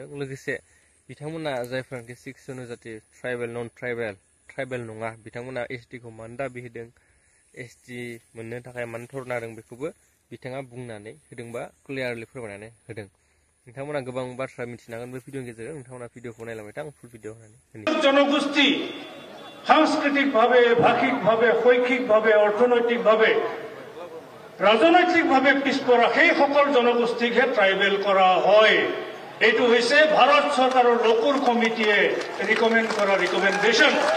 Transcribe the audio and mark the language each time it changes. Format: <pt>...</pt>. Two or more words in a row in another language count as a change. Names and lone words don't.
<brx>लोगोसे बिथांमोना जायफोरानोखि 6 जनजाति</brx> <en>tribal non tribal</en> <brx>नङा बिथांमोना एसटी खौ मानो दाबि होदों एसटी मोननो थाखाय मानो धरना होदों बेखौबो बिथाङा बुंनानै होदों बा क्लियारलि फोरमायनानै होदों। नोंथांमोना गोबां बाथ्रा मिथिनो हागोन बे भिडिअनि गेजेरजों। नोंथांमोना भिडिअखौ नायलांबाय था आं</brx> <en>full video</en> <brx>होनानै</brx> <as>জনগোষ্ঠী সাংস্কৃতিকভাৱে ভাষিকভাৱে শৈক্ষিকভাৱে অৰ্থনৈতিকভাৱে ৰাজনৈতিকভাৱে পিছপৰা সেই সকল জনগোষ্ঠীকহে ট্ৰাইবেল কৰা হয়। এইটো হৈছে ভাৰত চৰকাৰৰ লোকুৰ কমিটিয়ে ৰিকমেণ্ড কৰা ৰিকমেণ্ডেশ্যন।</as>